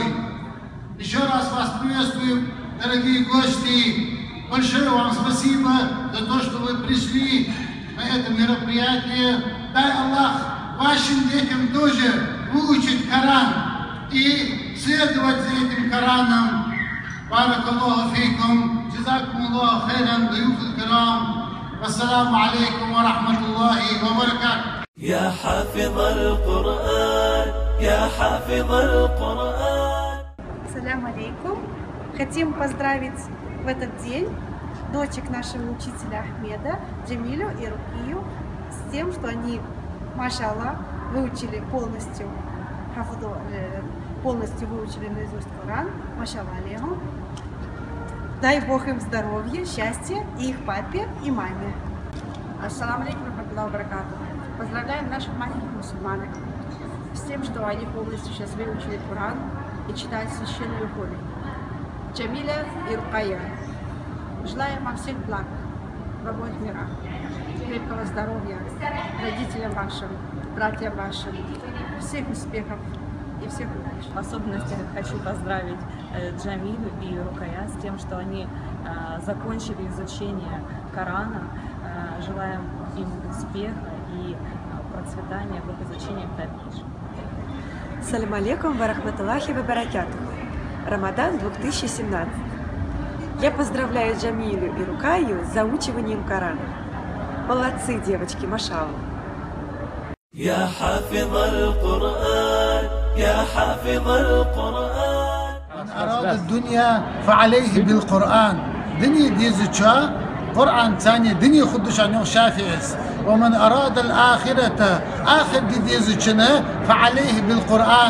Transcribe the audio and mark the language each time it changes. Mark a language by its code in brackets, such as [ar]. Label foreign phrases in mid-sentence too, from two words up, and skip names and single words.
[ru] Еще раз вас приветствую, дорогие гости. Большое вам спасибо за то, что вы пришли на это мероприятие. Дай Аллах вашим детям тоже выучить Коран и следовать за этим Кораном. [ar] بارك الله فيكم، جزاكم الله خيرا، ضيوف الكرام. والسلام عليكم ورحمة الله وبركاته. يا حافظ القرآن يا حافظ القرآن. السلام عليكم. [ru] Хотим поздравить в этот день дочек нашего учителя Ахмеда, Джамилю и Рукию, с тем, что они, машаллах, выучили полностью выучили наизусть Коран. [ar] ما شاء الله عليهم. [ru] Дай Бог им здоровья, счастья, и их папе, и маме. [ar] السلام عليكم ورحمة الله وبركاته. [ru] Поздравляем наших маленьких мусульманок с тем, что они полностью сейчас выучили Коран и читают священную Коран. Джамиля и Рукая. Желаем вам всех благ в обоих мирах, крепкого здоровья, родителям вашим, братьям вашим, всех успехов и всех удач. В особенности хочу поздравить Джамилю и Рукая с тем, что они закончили изучение Корана. Желаем им успеха и процветания в их изучении в дальнейшем. [ar] السلام عليكم ورحمة الله وبركاته. [ru] Рамадан 2017. Я поздравляю Джамилю и Рукаю с заучиванием Корана. Молодцы, девочки, машаллах. [ar] يا حافظ القرآن يا حافظ القرآن. من أراد الدنيا فعليه بالقرآن. دنيا ديزتشا قرآن ثاني دنيا خدش عنه شافعس. ومن أراد الآخرة آخر دي ديزتشنا فعليه بالقرآن.